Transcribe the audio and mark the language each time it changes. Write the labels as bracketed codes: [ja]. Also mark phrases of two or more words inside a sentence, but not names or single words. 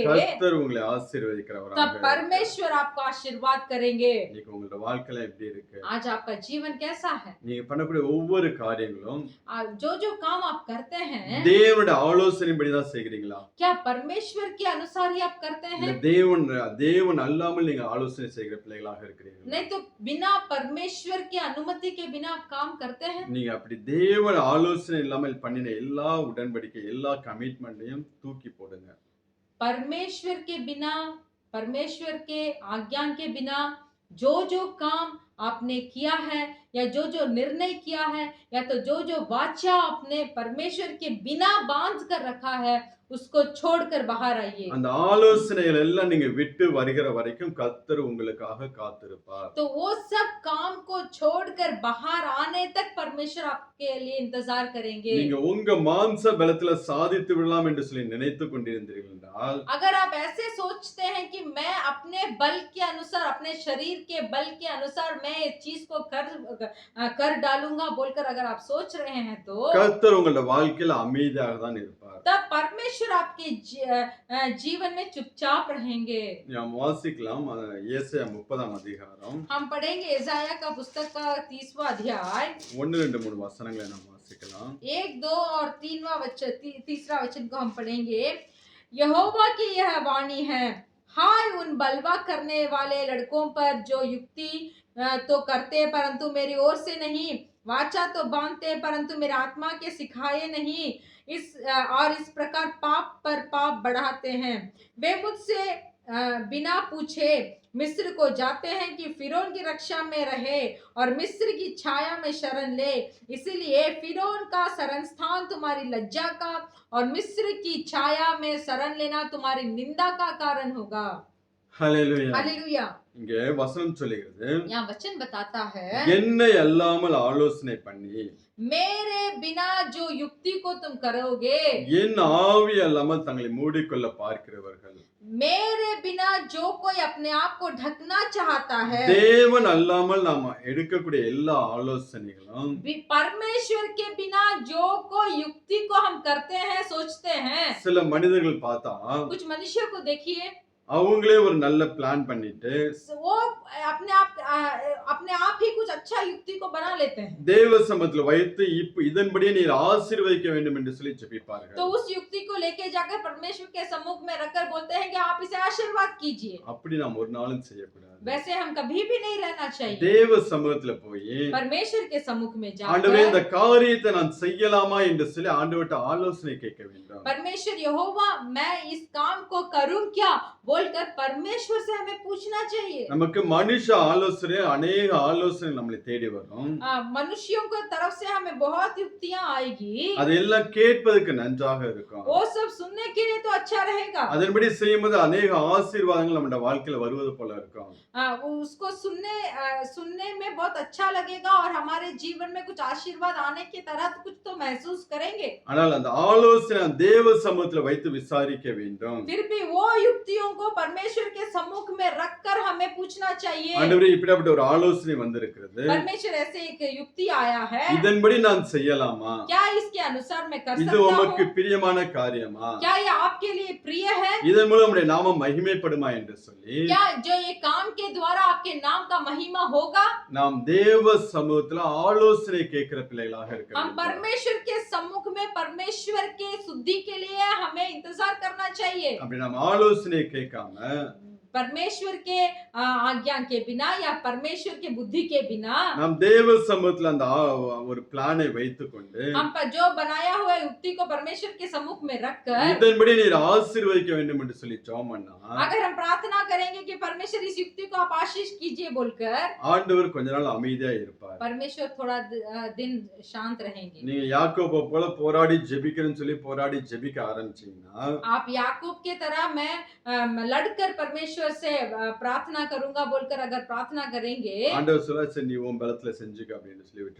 [ta] கர்த்தர் உங்களை [hi] तब [ta] ஆசீர்வதிக்கிறவராக [hi] परमेश्वर आपको आशीर्वाद करेंगे। [ta] இன்னைக்கு உங்களோட வாழ்க்கையில எப்படி இருக்கு? [hi] आज आपका जीवन कैसा है? [ta] நீங்க பண்ணக்கூடிய ஒவ்வொரு காரியங்களும் [hi] जो जो काम आप करते हैं, [ta] தேவனுடைய ஆலோசனைப்படி தான் செய்கிறீங்களா, [hi] क्या परमेश्वर के अनुसार ही आप करते [ta] இல்ல [hi] हैं? [ta] தேவன் அல்லாமல் நீங்க ஆலோசனை செய்கிற பிள்ளைகளாக இருக்கிறீங்களா? [hi] नहीं तो बिना परमेश्वर की अनुमति के बिना आप काम करते हैं? [ta] நீங்க அப்படி தேவன் ஆலோசனை இல்லாமல் பண்ணின எல்லா உடன்படிக்கை எல்லா கமிட்மெண்ட்டையும் தூக்கி போடுங்க. [hi] परमेश्वर के बिना, परमेश्वर के आज्ञा के बिना जो जो काम आपने किया है, या जो जो निर्णय किया है, या तो जो जो वाचा आपने परमेश्वर के बिना बांध कर रखा है, उसको छोड़कर बाहर आइए। [ta] அந்த ஆலோசனைகள் எல்லாம் நீங்க விட்டு வருகிற வரைக்கும் கர்த்தர் உங்களுக்காக காத்திருப்பார். [hi] तो वो सब काम को छोड़कर बाहर आने तक परमेश्वर आपके लिए इंतजार करेंगे। [ta] நீங்க உங்க மாம்ச பலத்துல சாதித்து விடலாம் என்று சொல்லி நினைத்து கொண்டிருந்தீர்கள் என்றால் [hi] अगर आप ऐसे सोचते हैं कि मैं अपने बल के अनुसार, अपने शरीर के बल के अनुसार मैं इस चीज को कर डालूंगा बोलकर अगर आप सोच रहे हैं, तो [ta] கர்த்தர் உங்களோட வாழ்க்கையில அமைதியாக தான் இருப்பார். [hi] तब परमेश्वर आपके जीवन में चुपचाप रहेंगे। [ta] நாம் வாசிக்கலாம் ஏசாயா 30ஆம் அதிகாரம் [hi] हम पढ़ेंगे यशायाह का पुस्तक का 30वां अध्याय [ta] 1 2 3 வசனங்களை நாம் வாசிக்கலாம். [hi] 1 2 और 3वां वचन, तीसरा वचन को हम पढ़ेंगे। यहोवा की यह वाणी है, हाय उन बलवा करने वाले लड़कों पर जो युक्ति तो करते परंतु मेरी ओर से नहीं, वाचा तो बांधते परंतु मेरे आत्मा के सिखाए नहीं, इस प्रकार पाप पर पाप बढ़ाते हैं। वे मुझसे बिना पूछे मिस्र को जाते हैं कि फिरौन की रक्षा में रहे और मिस्र की छाया में शरण ले, इसीलिए फिरौन का शरण स्थान तुम्हारी लज्जा का और मिस्र की छाया में शरण लेना तुम्हारी निंदा का कारण होगा। [ta] ஹalleluya. [hi] हालेलुया। [ta] இங்க வசனம் சொல்லுகிறது, [hi] यहाँ वचन बताता है [ta] என்னை அல்லாமல் ஆலோசனை பண்ணி [hi] मेरे बिना जो युक्ति को तुम करोगे, [ta] என் ஆவி அல்லாமல் தங்களை மூடிக்கொள்ள பார்க்கிறவர்கள், [hi] मेरे बिना जो कोई अपने आप को ढकना चाहता है, [ta] தேவன் அல்லாமல் நாம எடுக்கக்கூடிய எல்லா ஆலோசனைகளும் [hi] परमेश्वर के बिना जो कोई युक्ति को हम करते हैं, सोचते हैं। [ta] சில மனிதர்கள் பார்த்தா [hi] कुछ मनुष्य को देखिए, [ta] அவங்களே ஒரு நல்ல பிளான் பண்ணிட்டு [hi] वो अपने आप ही कुछ अच्छा युक्ति को बना लेते हैं, [ta] தேவ சமூகத்துல வைத்து இப்ப இதன்படியே நீர் ஆசீர்வதிக்க வேண்டும் என்று சொல்லி [hi] तो [ta] ஜெபிப்பார்கள். [hi] उस युक्ति को लेके जाकर परमेश्वर के सम्मुख में रखकर बोलते हैं कि आप इसे आशीर्वाद कीजिए। [ta] அப்படி நாம் ஒரு நாளும் செய்யக்கூடாது. [hi] वैसे हम कभी भी नहीं रहना चाहिए। [ta] தேவ சமூகத்துல போய் [hi] परमेश्वर के सम्मुख में [ta] ஆண்டவரே [hi] जाकर [ta] இந்த காரியத்தை நான் செய்யலாமா என்று சொல்லி ஆண்டவர்ட்ட ஆலோசனை கேட்க வேண்டும். [hi] परमेश्वर यहोवा मैं इस काम को करूं क्या बोलकर परमेश्वर से हमें पूछना चाहिए। [ta] நமக்கு மனுஷ ஆலோசனை அநேக ஆலோசனை நம்மளை தேடி வரும். [hi] मनुष्यों की तरफ से हमें बहुत युक्तियां आएगी, [ta] அதெல்லாம் கேட்பதற்கு நன்றாக இருக்கும். [hi] वो सब सुनने के लिए तो अच्छा रहेगा। [ta] அதன்படி செய்யும்போது அநேக ஆசீர்வாதங்கள் நம்முடைய வாழ்க்கையில வருவது போல இருக்கும். [hi] उसको सुनने में बहुत अच्छा लगेगा और हमारे जीवन में कुछ आशीर्वाद आने की तरह तो कुछ तो महसूस करेंगे। [ta] ஆனால் அந்த ஆலோசனை தேவ சமூகத்துல வைத்து விசாரிக்க வேண்டும். [hi] फिर भी वो युक्तियों को परमेश्वर के सम्मुख में रखकर हमें पूछना चाहिए। [ta] ஆண்டவரே இப்படிப்பட்ட ஒரு ஆலோசனை வந்திருக்கிறது, [hi] परमेश्वर ऐसे एक युक्ति आया है, [ta] இதன்படி நான் செய்யலாமா? [hi] क्या इसके अनुसार मैं कर [ta] இது [hi] सकता [ta] உமக்கு [hi] हूँ? [ta] பிரியமான காரியமா? [hi] क्या ये आपके लिए प्रिय है? [ta] இதன் மூலம் உம்முடைய நாமம் மகிமைப்படுமா என்று சொல்லி [hi] क्या जो ये काम के द्वारा आपके नाम का महिमा होगा? [ta] நாம் தேவ சமூகத்துல ஆலோசனை கேட்கிற பிள்ளைகளாக இருக்க [hi] हम [ta] வேண்டும். [hi] परमेश्वर के सम्मुख में परमेश्वर के शुद्धि के लिए हमें इंतजार करना चाहिए। [ta] அப்படி நாம் ஆலோசனை கேட்காம [hi] परमेश्वर के आज्ञा के बिना या परमेश्वर के बुद्धि के बिना [ta] நாம் தேவ சமூகத்துல அந்த ஒரு பிளானை வைத்துக்கொண்டு [hi] हम पर जो बनाया हुआ युक्ति को परमेश्वर के सम्मुख में रखकर [ta] இதன்படி நீர் ஆசீர்வதிக்க வேண்டும் என்று சொல்லி ஜெபம் பண்ணா [hi] अगर हम प्रार्थना करेंगे कि परमेश्वर इस युक्ति को आप आशीष कीजिए बोलकर, [ta] ஆண்டவர் கொஞ்ச நாள் அமைதியா இருப்பார். [hi] परमेश्वर थोड़ा दिन शांत रहेंगे। [ta] நீங்க யாக்கோபை போல போராடி ஜெபிக்கிறேன்னு சொல்லி போராடி ஜெபிக்க ஆரம்பிச்சீங்கன்னா [hi] आप याकूब के तरह मैं लड़कर परमेश्वर से प्रार्थना करूंगा बोलकर अगर प्रार्थना करेंगे, [ta] ஆண்டவர் சொல்ல சரி நீ உன் பலத்துல செஞ்சுக்க அப்படின்னு சொல்லி விட்டு